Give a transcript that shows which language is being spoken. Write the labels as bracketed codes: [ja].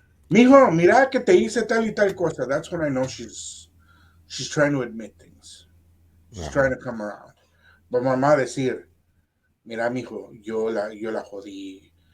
[es] Mijo, mira que te hice tal y tal cosa. [en] That's when I know she's trying to admit things. She's trying Uh-huh. to come around. But [es] mamá decir, mira, mijo, yo la jodí.